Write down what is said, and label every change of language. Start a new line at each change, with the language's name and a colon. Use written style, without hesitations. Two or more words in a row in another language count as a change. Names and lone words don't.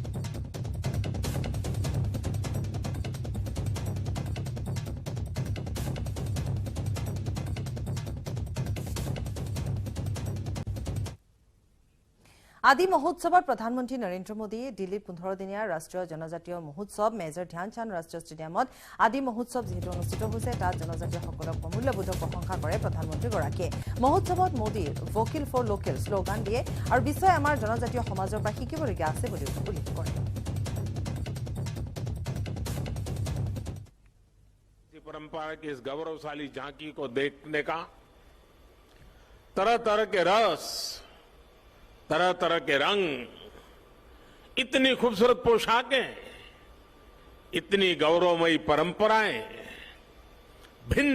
Assamese: আদি মহোৎসৱত প্ৰধানমন্ত্ৰী নৰেন্দ্ৰ মোদীয়ে দিল্লীত 15 দিনীয়া ৰাষ্ট্ৰীয় জনজাতীয় মহোৎসৱ মেজৰ ধ্যানচান্দ ৰাষ্ট্ৰীয় ষ্টেডিয়ামত আদি মহোৎসৱ যিহেতু অনুষ্ঠিত হৈছে, তাত জনজাতীয়সকলক প্ৰমূল্যবোধক প্ৰশংসা কৰে প্ৰধানমন্ত্ৰীগৰাকীয়ে। মহোৎসৱত মোদীৰ
English: vocal for local
Assamese: শ্লোগান দিয়ে আৰু বিশ্বই আমাৰ জনজাতীয় সমাজৰ পৰা শিকিবলগীয়া আছে বুলি উল্লেখ কৰে।
Hindi: परंपरा की इस गौरवशाली झांकी को देखने का तरह तरह के रस, तरह तरह के रंग, इतनी खूबसूरत पोशाकें, इतनी गौरवमयी परंपराएं, भिन्न